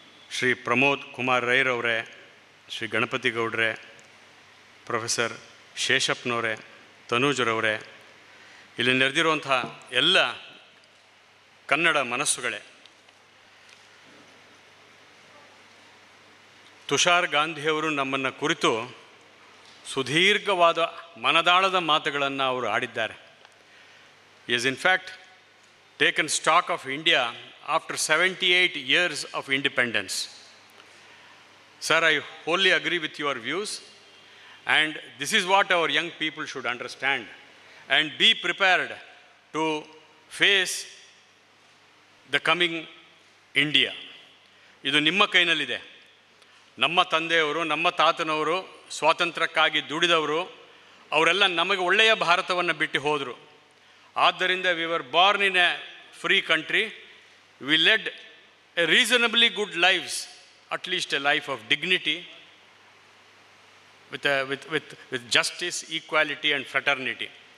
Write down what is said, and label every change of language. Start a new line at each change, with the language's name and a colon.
Kannada: ಶ್ರೀ ಪ್ರಮೋದ್ ಕುಮಾರ್ ರೈರವರೇ, ಶ್ರೀ ಗಣಪತಿ ಗೌಡ್ರೆ, ಪ್ರೊಫೆಸರ್ ಶೇಷಪ್ಪನವರೇ, ತನೂಜರವರೇ, ಇಲ್ಲಿ ನೆರೆದಿರುವಂಥ ಎಲ್ಲ ಕನ್ನಡ ಮನಸ್ಸುಗಳೇ, ತುಷಾರ್ ಗಾಂಧಿಯವರು ನಮ್ಮನ್ನು ಕುರಿತು ಸುದೀರ್ಘವಾದ ಮನದಾಳದ ಮಾತುಗಳನ್ನು ಅವರು ಆಡಿದ್ದಾರೆ.
English: Is in fact taken stock of India after 78 years of independence. Sir, I wholly agree with your views, and this is what our young people should understand and be prepared to face the coming India.
Kannada: ಇದು ನಿಮ್ಮ ಕೈನಲ್ಲಿದೆ. ನಮ್ಮ ತಂದೆಯವರು, ನಮ್ಮ ತಾತನವರು ಸ್ವಾತಂತ್ರ್ಯಕ್ಕಾಗಿ ದುಡಿದವರು, ಅವರೆಲ್ಲ ನಮಗೆ ಒಳ್ಳೆಯ ಭಾರತವನ್ನು ಬಿಟ್ಟು ಹೋದರು. ಆದ್ದರಿಂದ
English: We were born in a free country. We led a reasonably good lifes, at least a life of dignity with justice, equality and fraternity.